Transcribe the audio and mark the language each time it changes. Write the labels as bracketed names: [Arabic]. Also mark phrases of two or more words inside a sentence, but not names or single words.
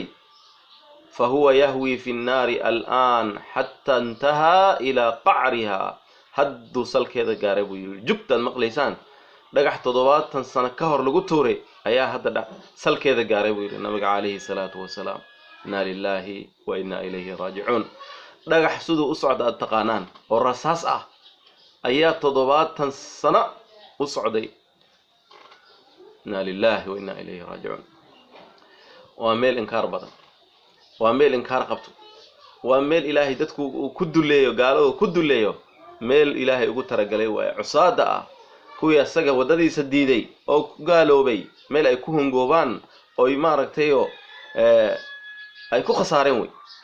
[Arabic] فهو يهوي في النار الآن [Somali] xataa intahaa ilaa qacrihaa, hadduu salkeeda gaaray buu yidhi. jugtaad maqlaysaan dhagax 70 sano ka hor lagu tuuray ayaa hadda salkeeda gaaray buu yidhi nabiga [Arabic] عليه الصلاة والسلام. إنا لله وإنا إليه راجعون. [Somali] dhagax siduu u socda aad taqaanaan oo rasaas ah ayaa 70 sano u socday. [Arabic] إنا لله وإنا إليه راجعون. [Somali] waa meel inkaar badan, waa meel inkaar qabto, waa meel ilaahay dadku uu ku duleeyo, gaaladu ku duleeyo, meel ilaahay ugu talagalay waaye cusaada ah, kuwii asaga wadadiisa diiday oo ku gaaloobay, meel ay ku hungoobaan oo maaragtayo ay ku khasaareen wey.